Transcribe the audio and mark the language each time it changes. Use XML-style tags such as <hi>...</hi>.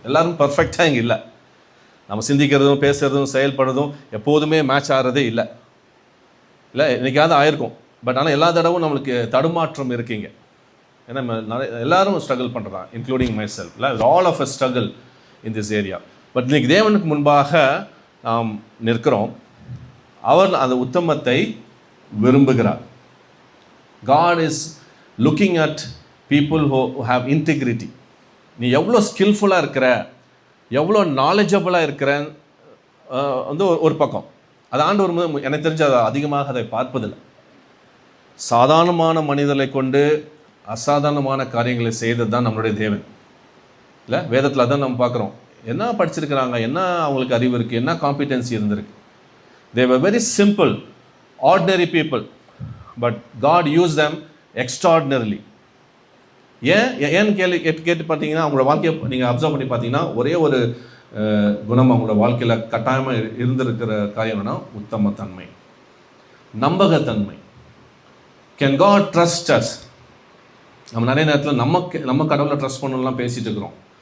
<ta>எல்லோரும் பர்ஃபெக்டாக இங்கே இல்லை. நம்ம சிந்திக்கிறதும் பேசுகிறதும் செயல்படுறதும் எப்போதுமே மேட்ச் ஆகிறதே இல்லை. என்றைக்காவது ஆயிருக்கும். பட் ஆனால் எல்லா தடவும் நம்மளுக்கு தடுமாற்றம் இருக்குங்க. ஏன்னா எல்லாரும் ஸ்ட்ரகிள் பண்ணுறான்,</ta> <en>Including myself. இல்லை, all of a struggle in this area.</en> <ta>But இன்றைக்கி தேவனுக்கு முன்பாக நாம் நிற்கிறோம். அவர் அந்த உத்தமத்தை விரும்புகிறார்.</ta> <en>God is looking at people who have integrity.</en> <ta>நீ எவ்வளோ ஸ்கில்ஃபுல்லாக இருக்கிற, எவ்வளோ நாலேஜபிளாக இருக்கிற வந்து ஒரு பக்கம். அது ஆண்டவர் எனக்கு தெரிஞ்ச அதிகமாக அதை பார்ப்பதில்லை. சாதாரணமான மனிதர்களை கொண்டு அசாதாரணமான காரியங்களை செய்தது தான் நம்மளுடைய தேவன். இல்லை, வேதத்தில் அதான் நம்ம பார்க்குறோம். என்ன படிச்சிருக்கிறாங்க, என்ன அவங்களுக்கு அறிவு இருக்குது, என்ன காம்பிடென்சி இருந்திருக்கு.</ta> <en>They were very simple, ordinary people, but God used them extraordinarily.</en> <ta>ஏன்னு கேட்டு பார்த்தீங்கன்னா, அவங்களோட வாழ்க்கையை நீங்கள் அப்சர்வ் பண்ணி பார்த்தீங்கன்னா, ஒரே ஒரு குணம் அவங்களோட வாழ்க்கையில் கட்டாயமாக இருந்திருக்கிற காரியம் என்னன்னா உத்தமத்தன்மை, நம்பகத்தன்மை.</ta> <en>Can God trust us?</en> <ta>நம்ம நிறைய நேரத்தில் நம்ம கடவுளை ட்ரஸ்ட் பண்ணலாம் பேசிகிட்டு இருக்கிறோம்.</ta>